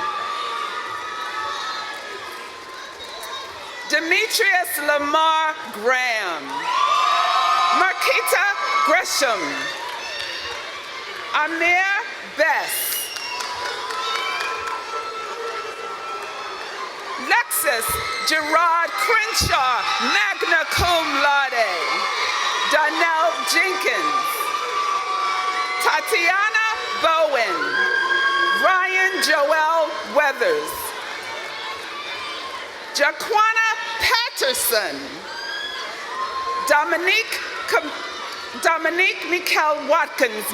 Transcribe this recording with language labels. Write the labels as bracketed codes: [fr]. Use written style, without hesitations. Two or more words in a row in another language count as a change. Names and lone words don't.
[en] Demetrius Lamar Graham, Marquita Gresham, Amir Bess, Lexus Gerard Crenshaw, [la] magna cum laude, [en] Donnell Jenkins, Tatiana Bowen, Ryan Joel Weathers, Jaquana Patterson, Dominique Mikel Watkins,